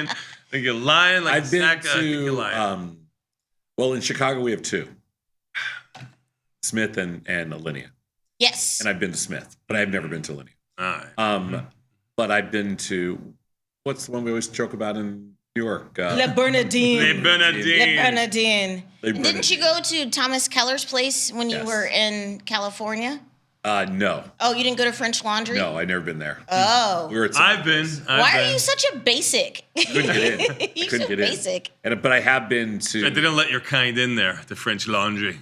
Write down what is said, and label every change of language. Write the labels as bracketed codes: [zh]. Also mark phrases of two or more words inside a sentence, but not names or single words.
[en] I think you're lying. Like I've been I think you're lying. to, well, in Chicago, we have two. Smith and Alinea. Yes. And I've been to Smith, but I've never been to Alinea. All right. But I've been to, what's the one we always joke about in New York? Le Bernardine. Le Bernardine. Le Bernardine. Le And didn't you go to Thomas Keller's place when you were in California? No. Oh, you didn't go to French Laundry? No, I've never been there. Oh. We were at I've been. Why are you such a basic? couldn't get in. You're couldn't so get in. basic. But I have been to. I didn't let your kind in there, the French Laundry.